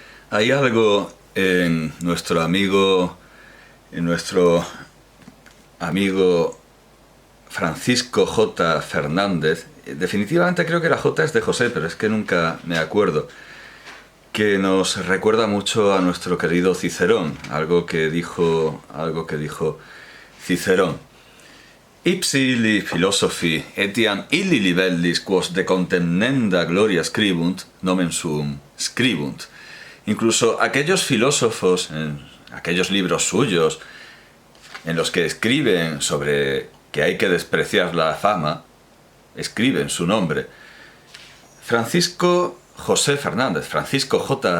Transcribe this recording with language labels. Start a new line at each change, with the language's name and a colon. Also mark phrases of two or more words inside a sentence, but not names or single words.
Spanish: Hay algo en nuestro amigo Francisco J. Fernández, definitivamente creo que la J es de José, pero es que nunca me acuerdo, que nos recuerda mucho a nuestro querido Cicerón, algo que dijo Cicerón.
Latin: Ipsi li philosophi etiam illi libellis quos de contemnenda gloria scribunt, nomen sum scribunt.
Spanish: Incluso aquellos filósofos, en aquellos libros suyos, en los que escriben sobre que hay que despreciar la fama, escriben su nombre. Francisco J.